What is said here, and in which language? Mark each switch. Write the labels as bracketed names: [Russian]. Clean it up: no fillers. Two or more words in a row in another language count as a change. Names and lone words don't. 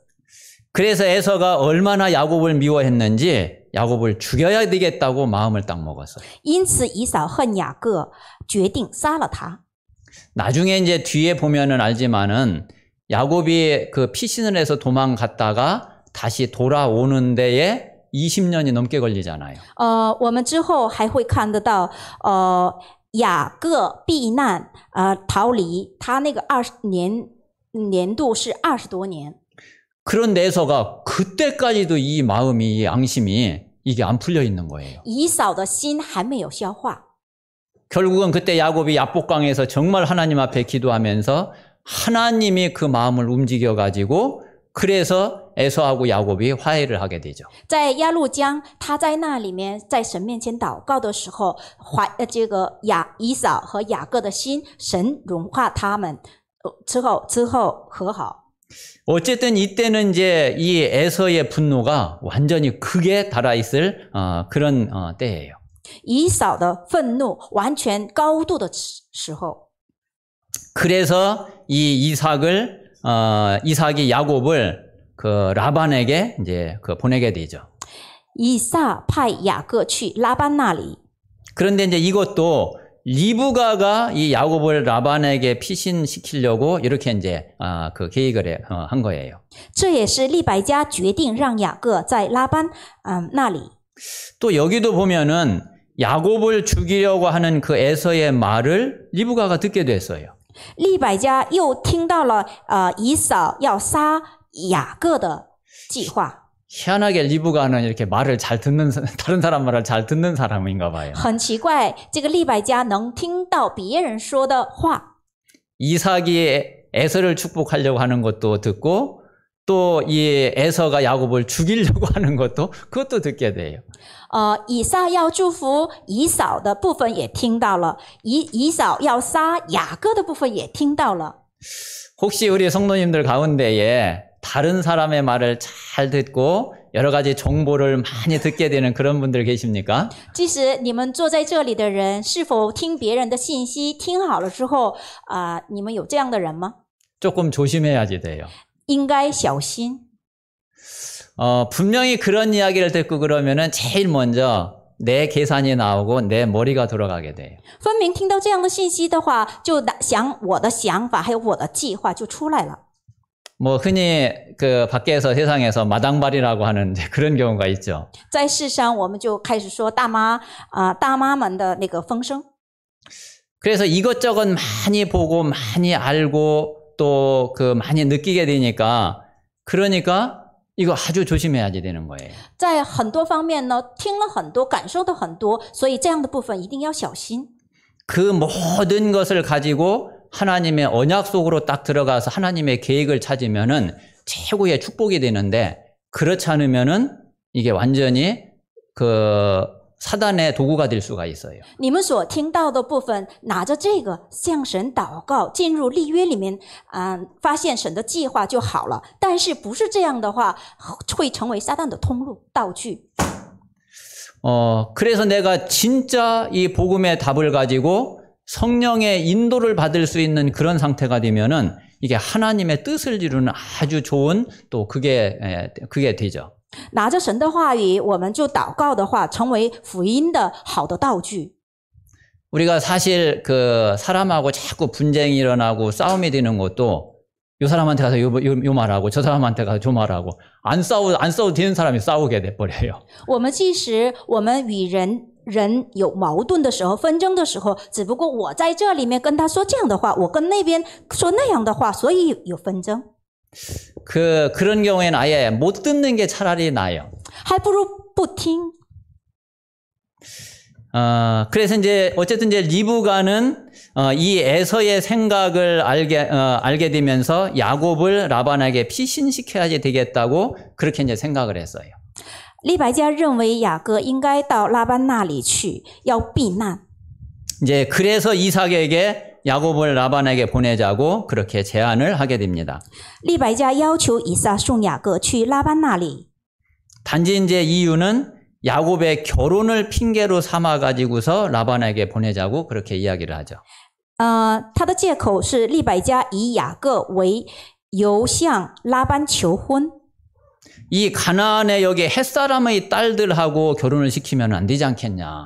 [Korean] 그래서 에서가 얼마나 야곱을 미워했는지 야곱을 죽여야 되겠다고 마음을 딱 먹었어요. [Chinese] 因此，以扫恨雅各，决定杀了他。 [Korean] 나중에 이제 뒤에 보면은 알지만은 야곱이 그 피신을 해서 도망갔다가 다시 돌아오는 데에 20년이 넘게 걸리잖아요. [Chinese] 我们之后还会看得到，雅各避难，逃离，他那个年度是20多年。 [Korean] 그런데 에서가 그때까지도 이 마음이 이 앙심이 이게 안 풀려 있는 거예요. [Chinese] 以扫的心还没有消化。 [Korean] 결국은 그때 야곱이 야복강에서 정말 하나님 앞에 기도하면서 하나님이 그 마음을 움직여 가지고 그래서 에서하고 야곱이 화해를 하게 되죠. [Chinese] 在亚路江，他在那里面在神面前祷告的时候，这个以扫和雅各的心，神融化他们，之后和好。 [Korean] 어쨌든 이때는 이제 이 에서의 분노가 완전히 극에 달아있을 그런 때예요. [Chinese] 以扫的愤怒完全高度的时候。 [Korean] 그래서 이 이삭이 야곱을 그 라반에게 이제 보내게 되죠. [Chinese] 以撒派雅各去拉班那里。 [Korean] 그런데 이제 이것도 리브가가 이 야곱을 라반에게 피신시키려고 이렇게 이제 그 계획을 한 거예요. [Chinese] 这也是利百加决定让雅各在拉班那里。 [Korean] 또 여기도 보면은 야곱을 죽이려고 하는 그 에서의 말을 리브가가 듣게 됐어요. [Chinese] 利百加又听到了以扫要杀雅各的计划。 [Korean] 희한하게 리브가는 이렇게 말을 잘 듣는 다른 사람 말을 잘 듣는 사람인가 봐요. [Chinese] 很奇怪，这个利百加能听到别人说的话。 [Korean] 이삭이 에서를 축복하려고 하는 것도 듣고 또 이 에서가 야곱을 죽이려고 하는 것도 그것도 듣게 돼요. [Chinese] 以撒要祝福以扫的部分也听到了，以扫要杀雅各的部分也听到了。 [Korean] 혹시 우리 성도님들 가운데에 다른 사람의 말을 잘 듣고 여러 가지 정보를 많이 듣게 되는 그런 분들 계십니까? [Chinese] 即使你们坐在这里的人，是否听别人的信息听好了之后，你们有这样的人吗？ [Korean] 조금 조심해야지 돼요. [Chinese] 应该小心。 [Korean] 분명히 그런 이야기를 듣고 그러면은 제일 먼저 내 계산이 나오고 내 머리가 돌아가게 돼요. [Chinese] 分明听到这样的信息的话，就想我的想法还有我的计划就出来了。 [Korean] 뭐 흔히 그 밖에서 세상에서 마당발이라고 하는 그런 경우가 있죠. [Chinese] 在世上，我们就开始说大妈们的那个风声。 [Korean] 그래서 이것저것 많이 보고 많이 알고 또 그 많이 느끼게 되니까 그러니까 이거 아주 조심해야지 되는 거예요. [Chinese] 在很多方面呢，听了很多，感受的很多，所以这样的部分一定要小心。 [Korean] 그 모든 것을 가지고 하나님의 언약 속으로 딱 들어가서 하나님의 계획을 찾으면은 최고의 축복이 되는데 그렇지 않으면은 이게 완전히 그 사단의 도구가 될 수가 있어요. [Chinese] 你们所听到的部分，拿着这个向神祷告，进入立约里面，发现神的计划就好了。但是不是这样的话，会成为撒旦的通路道具。 [Korean] 그래서 내가 진짜 이 복음의 답을 가지고 성령의 인도를 받을 수 있는 그런 상태가 되면은 이게 하나님의 뜻을 이루는 아주 좋은 또 그게 되죠. [Chinese] 拿着神的话语，我们就祷告的话，成为福音的好的道具。 [Korean] 우리가 사실 그 사람하고 자꾸 분쟁이 일어나고 싸움이 되는 것도 요 사람한테 가서 요 말하고 저 사람한테 가서 저 말하고 안 싸워도 되는 사람이 싸우게 돼 버려요. [Chinese] 我们即使我们与人有矛盾的时候，纷争的时候，只不过我在这里面跟他说这样的话，我跟那边说那样的话，所以有纷争。 [Korean] 그런 경우에는 아예 못 듣는 게 차라리 나아요. [Chinese] 还不如不听。 [Korean] 그래서 이제 어쨌든 이제 리브가는 이 에서의 생각을 알게 되면서 야곱을 라반에게 피신시켜야지 되겠다고 그렇게 이제 생각을 했어요. [Chinese] 利百加认为雅各应该到拉班那里去，要避难。 [Korean] 이제 그래서 이삭에게 야곱을 라반에게 보내자고 그렇게 제안을 하게 됩니다. [Chinese] 利百加要求以撒送雅各去拉班那里。 [Korean] 단지 이제 이유는 야곱의 결혼을 핑계로 삼아 가지고서 라반에게 보내자고 그렇게 이야기를 하죠. [Chinese] 他的借口是利百加以雅各为由向拉班求婚。 [Korean] 이 가나안의 여기 햇사람의 딸들하고 결혼을 시키면 안 되지 않겠냐.